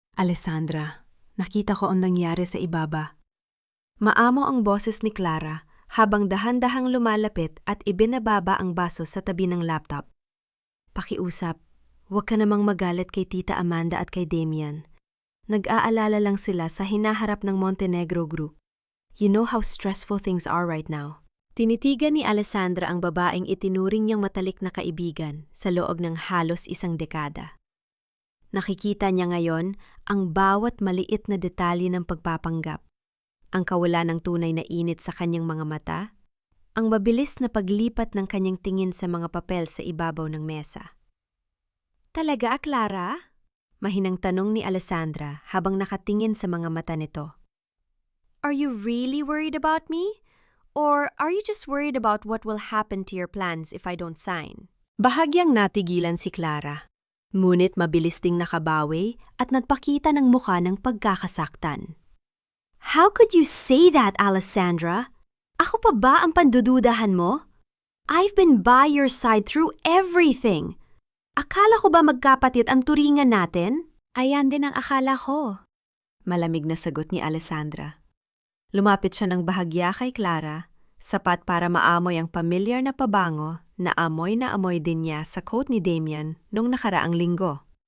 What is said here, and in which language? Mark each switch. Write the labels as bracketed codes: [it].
[tl] Alessandra, nakita ko ang nangyari sa ibaba. Maamo ang boses ni Clara habang dahan-dahang lumalapit at ibinababa ang baso sa tabi ng laptop. Pakiusap, huwag ka namang magalit kay Tita Amanda at kay Damian. Nag-aalala lang sila sa hinaharap ng Montenegro Group. [en] You know how stressful things are right now. [tl] Tinitigan ni Alessandra ang babaeng itinuring niyang matalik na kaibigan sa loob ng halos isang dekada. Nakikita niya ngayon ang bawat maliit na detalye ng pagpapanggap, ang kawalan ng tunay na init sa kanyang mga mata, ang mabilis na paglipat ng kanyang tingin sa mga papel sa ibabaw ng mesa. Talaga, Clara? Mahinang tanong ni Alessandra habang nakatingin sa mga mata nito. [en] Are you really worried about me? Or are you just worried about what will happen to your plans if I don't sign? [tl] Bahagyang natigilan si Clara. Ngunit mabilis ding nakabawi at nagpakita ng mukha ng pagkakasaktan. [en] How could you say that, Alessandra? [tl] Ako pa ba ang pandududahan mo? [en] I've been by your side through everything. [tl] Akala ko ba magkapatid ang turingan natin? Ayan din ang akala ko. Malamig na sagot ni Alessandra. Lumapit siya ng bahagya kay Clara, sapat para maamoy ang pamilyar na pabango na amoy din niya sa coat ni Damian nung nakaraang linggo.